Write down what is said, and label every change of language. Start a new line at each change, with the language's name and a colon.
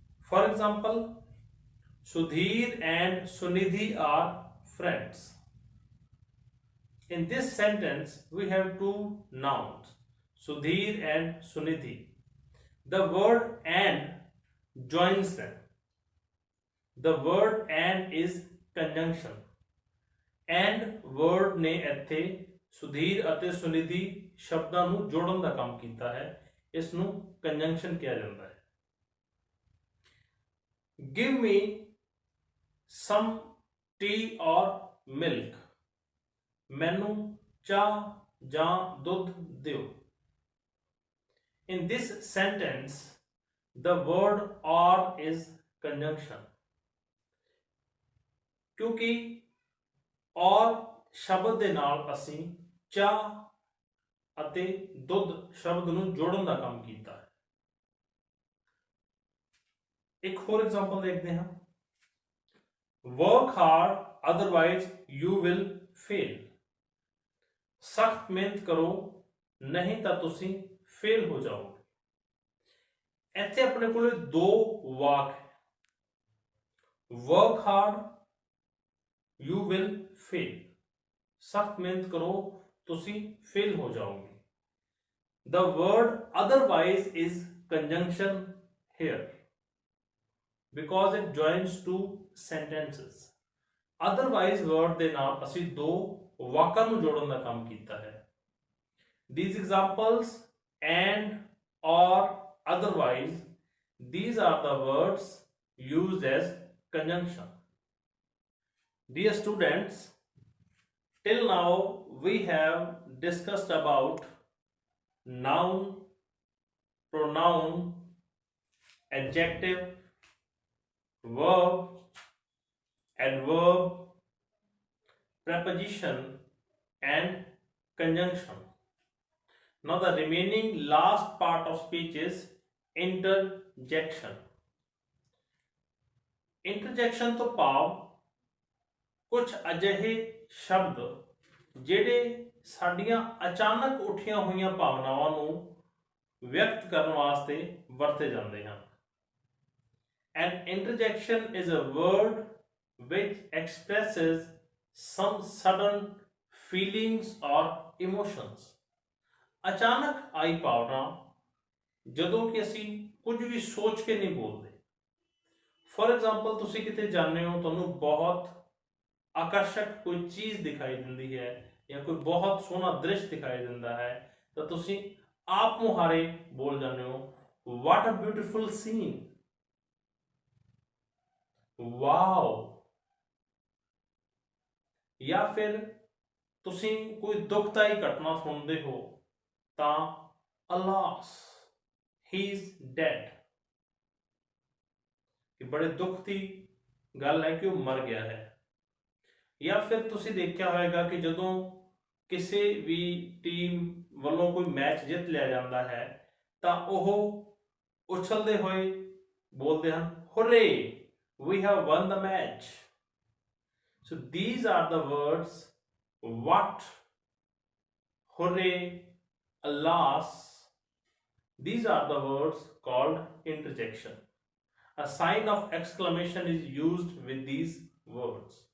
English: For example, Sudhir and Sunidhi are friends। In this sentence, we have two nouns, Sudhir and Sunidhi। The word and joins them। The word and is conjunction।
Punjabi: and word ਨੇ ਇੱਥੇ ਸੁਧੀਰ ਅਤੇ ਸੁਨਿਧੀ ਸ਼ਬਦਾਂ ਨੂੰ ਜੋੜਨ ਦਾ ਕੰਮ ਕੀਤਾ ਹੈ। ਇਸ ਨੂੰ conjunction ਕਿਹਾ ਜਾਂਦਾ ਹੈ।
English: Give me some tea or milk।
Punjabi: ਮੈਨੂੰ ਚਾਹ ਜਾਂ ਦੁੱਧ ਦਿਓ।
English: In this sentence, the word or is conjunction।
Punjabi: ਕਿਉਂਕਿ और ਸ਼ਬਦ ਦੇ ਨਾਲ ਅਸੀਂ ਚਾਹ ਅਤੇ ਦੁੱਧ ਸ਼ਬਦ ਨੂੰ ਜੋੜਨ ਦਾ ਕੰਮ ਕੀਤਾ ਹੈ। ਇੱਕ ਹੋਰ ਐਗਜ਼ਾਮਪਲ ਦੇਖਦੇ ਹਾਂ।
English: Work hard, otherwise you will fail।
Punjabi: ਸਖਤ ਮਿਹਨਤ ਕਰੋ, ਨਹੀਂ ਤਾਂ ਤੁਸੀਂ ਫੇਲ ਹੋ ਜਾਓਗੇ। ਇੱਥੇ ਆਪਣੇ ਕੋਲ ਦੋ ਵਾਕ ਹੈ।
English: Work hard, you will fail।
Hindi: सख्त मेहनत करो, तुसी फेल हो जाओगे।
English: The word otherwise is conjunction here because it joins two sentences।
Punjabi: otherwise word ਦੇ ਨਾਲ ਅਸੀਂ ਦੋ ਵਾਕਾਂ ਨੂੰ ਜੋੜਨ ਦਾ ਕੰਮ ਕੀਤਾ ਹੈ।
English: These examples and or otherwise, these are the words used as conjunction। Dear students, till now we have discussed about noun, pronoun, adjective, verb, adverb, preposition and conjunction। Now the remaining last part of speech is interjection।
Punjabi: ਇੰਟਰਜੈਕਸ਼ਨ ਤੋਂ ਭਾਵ ਕੁਝ ਅਜਿਹੇ ਸ਼ਬਦ ਜਿਹੜੇ ਸਾਡੀਆਂ ਅਚਾਨਕ ਉੱਠੀਆਂ ਹੋਈਆਂ ਭਾਵਨਾਵਾਂ ਨੂੰ ਵਿਅਕਤ ਕਰਨ ਵਾਸਤੇ ਵਰਤੇ ਜਾਂਦੇ ਹਨ।
English: An interjection is a word which expresses some sudden feelings or emotions।
Punjabi: ਅਚਾਨਕ ਆਈ ਭਾਵਨਾ ਜਦੋਂ ਕਿ ਅਸੀਂ ਕੁਝ ਵੀ ਸੋਚ ਕੇ ਨਹੀਂ ਬੋਲਦੇ। ਫॉर एग्जांपल ਤੁਸੀਂ ਕਿਤੇ ਜਾਂਦੇ ਹੋ, ਤੁਹਾਨੂੰ ਬਹੁਤ ਆਕਰਸ਼ਕ ਕੋਈ ਚੀਜ਼ ਦਿਖਾਈ ਦਿੰਦੀ ਹੈ ਜਾਂ ਕੋਈ ਬਹੁਤ ਸੋਹਣਾ ਦ੍ਰਿਸ਼ ਦਿਖਾਈ ਦਿੰਦਾ ਹੈ ਤਾਂ ਤੁਸੀਂ ਆਪ ਮੁਹਾਰੇ ਬੋਲ ਜਾਂਦੇ ਹੋ
English: What a beautiful scene, wow.
Punjabi: ਜਾਂ ਫਿਰ ਤੁਸੀਂ ਕੋਈ ਦੁਖਦਾਈ ਘਟਨਾ ਸੁਣਦੇ ਹੋ ਤਾਂ
English: alas he is dead,
Punjabi: ਕਿ ਬੜੇ ਦੁੱਖ ਦੀ ਗੱਲ ਹੈ ਕਿ ਉਹ ਮਰ ਗਿਆ ਹੈ। ਜਾਂ ਫਿਰ ਤੁਸੀਂ ਦੇਖਿਆ ਹੋਵੇਗਾ ਕਿ ਜਦੋਂ ਕਿਸੇ ਵੀ ਟੀਮ ਵੱਲੋਂ ਕੋਈ ਮੈਚ ਜਿੱਤ ਲਿਆ ਜਾਂਦਾ ਹੈ ਤਾਂ ਉਹ ਉਛਲਦੇ ਹੋਏ ਬੋਲਦੇ ਹਨ
English: Hooray we have won the match. So these are the words what, hooray, alas, these are the words called interjection। A sign of exclamation is used with these words।